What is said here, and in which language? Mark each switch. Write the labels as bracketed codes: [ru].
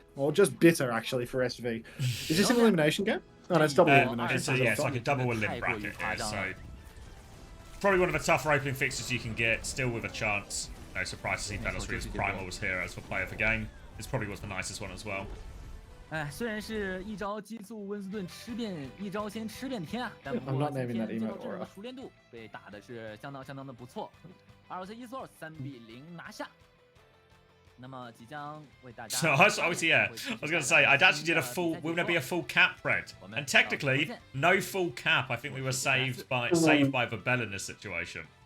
[en] Or just bitter, actually, for SV. Is this an elimination game? No, it's double elimination. Yeah, it's like a double elim bracket here, so probably one of the tougher opening fixtures you can get, still with a chance. No surprise to see Veloceria Primals here as for player of the game. This probably was the nicest one as well. [zh] 虽然是一招激素温斯顿吃遍一招先吃遍天啊，但不过今天这套阵容的熟练度被打的是相当的不错。 ROC Esports 3-0拿下。那么即将为大家。 [en] So I was going to say I'd actually did a full. Will there be a full cap, Fred? And technically, no full cap. I think we were saved by the Bell in this situation.